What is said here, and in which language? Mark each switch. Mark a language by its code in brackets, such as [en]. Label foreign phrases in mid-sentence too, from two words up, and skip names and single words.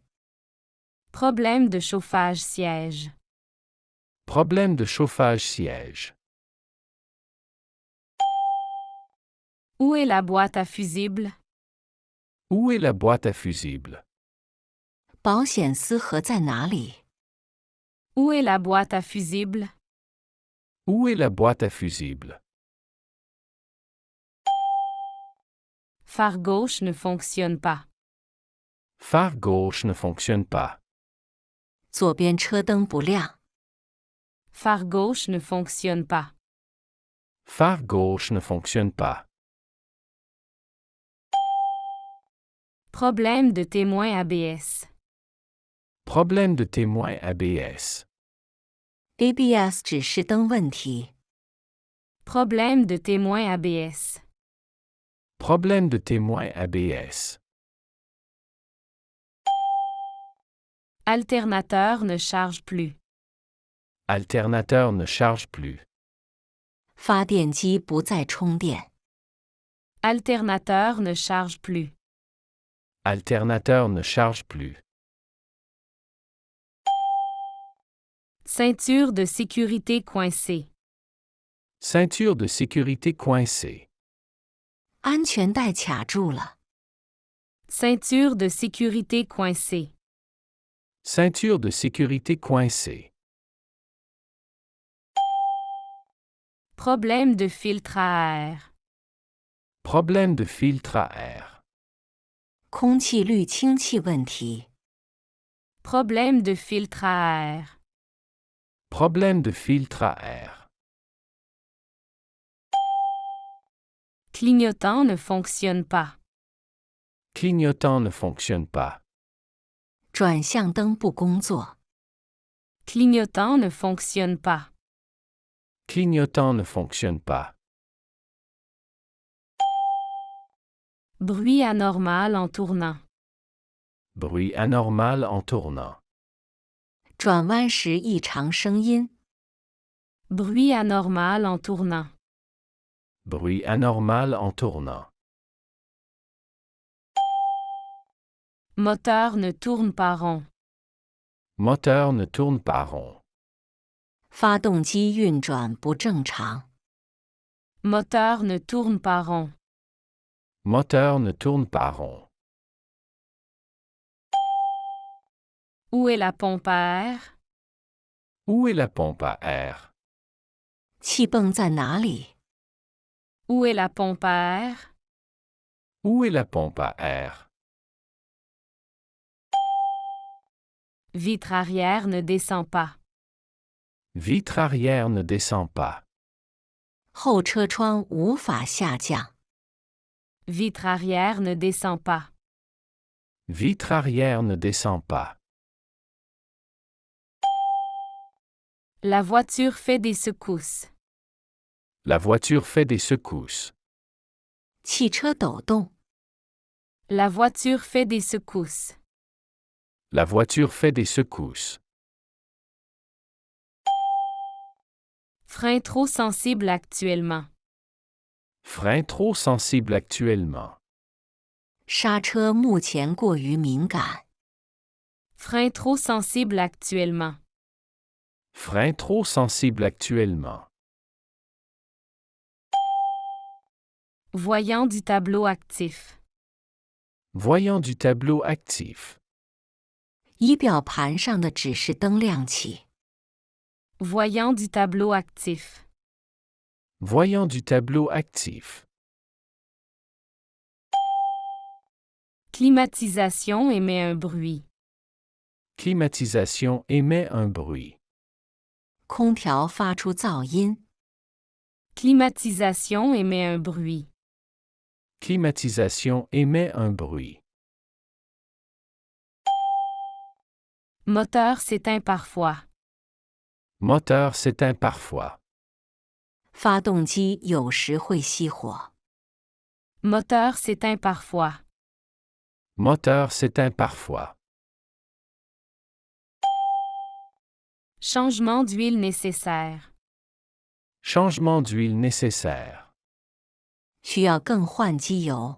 [fr] Problème de chauffage siège. Problème de chauffage siège. Où est la boîte à fusibles? Où est la boîte à fusibles? [zh] 保险丝盒在哪里？ [fr] Où est la boîte à fusibles? Où est la boîte à fusibles? Phare gauche ne fonctionne pas. Phare gauche ne fonctionne pas. [zh] 左边车灯不亮。 [fr] Phare gauche ne fonctionne pas. Phare gauche ne fonctionne pas. Problème de témoin ABS. Problème de témoin ABS. [zh] ABS 指示灯问题。 [fr] Problème de témoin ABS. Problème de témoin ABS. Alternateur ne charge plus. Alternateur ne charge plus. [zh] 发电机不再充电。 [fr] Alternateur ne charge plus. Alternateur ne charge plus. Ceinture de sécurité coincée. Ceinture de sécurité coincée. [zh] 安全带卡住了。 [fr] Ceinture de sécurité coincée. Ceinture de sécurité coincée. Problème de filtre à air. Problème de filtre à air. [zh] 空气滤清器问题。 [fr] Problème de filtre à air. Problème de filtre à air. Clignotant ne fonctionne pas. Clignotant ne fonctionne pas. [zh] 转向灯不工作。 [fr] Clignotant ne fonctionne pas. Clignotant ne fonctionne pas. Bruit anormal en tournant. Bruit anormal en tournant. [zh] 转弯时异常声音。 [fr] Bruit anormal en tournant. Bruit anormal en tournant. Moteur ne tourne pas rond. Moteur ne tourne pas rond. [zh] 发动机运转不正常。 [fr] Moteur ne tourne pas rond. Moteur ne tourne pas rond. Où est la pompe à air? Où est la pompe à air? [zh] 气泵在哪里？ [fr] Où est la pompe à air? Où est la pompe à air? Vitre arrière ne descend pas. Vitre arrière ne descend pas. [zh] 后车窗无法下降。 [fr] Vitre arrière ne descend pas. Vitre arrière ne descend pas. La voiture fait des secousses. La voiture fait des secousses. [zh] 汽车抖动。 [fr] La voiture fait des secousses. La voiture fait des secousses. Frein trop sensible actuellement. Frein trop sensible actuellement. [zh] 刹车目前过于敏感。 [fr] Frein trop sensible actuellement. Frein trop sensible actuellement. Voyant du tableau actif. Voyant du tableau actif. [zh] 仪表盘上的指示灯亮起。 [fr] Voyant du tableau actif. Voyant du tableau actif. Climatisation émet un bruit. Climatisation émet un bruit. [zh] 空调发出噪音。 [fr] Climatisation émet un bruit. Climatisation émet un bruit. Moteur s'éteint parfois. Moteur s'éteint parfois. [zh] 发动机有时会熄火。 [fr] Moteur s'éteint parfois. Moteur s'éteint parfois. Changement d'huile nécessaire. Changement d'huile nécessaire. [zh] 需要更换机油。